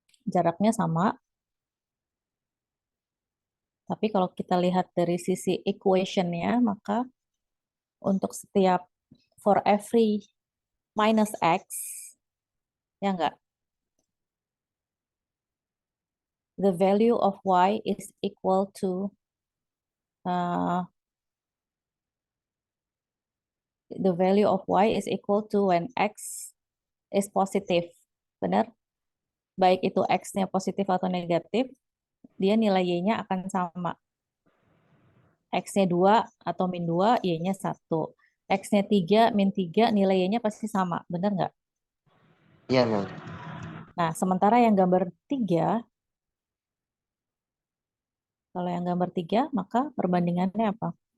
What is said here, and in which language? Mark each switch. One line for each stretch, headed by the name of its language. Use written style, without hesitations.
Indonesian: Jaraknya sama, tapi kalau kita lihat dari sisi equation-nya, maka untuk setiap
English: for every
Indonesian: minus X, ya enggak?
English: The value of Y is equal to the value of Y is equal to when X is positive.
Indonesian: Benar? Baik itu X-nya positif atau negatif, dia nilai Y-nya akan sama. X-nya 2 atau min 2, Y-nya 1. X-nya 3, min 3, nilai Y-nya pasti sama. Benar nggak? Iya, mem. Nah, sementara yang gambar 3, kalau yang gambar 3, maka perbandingannya apa?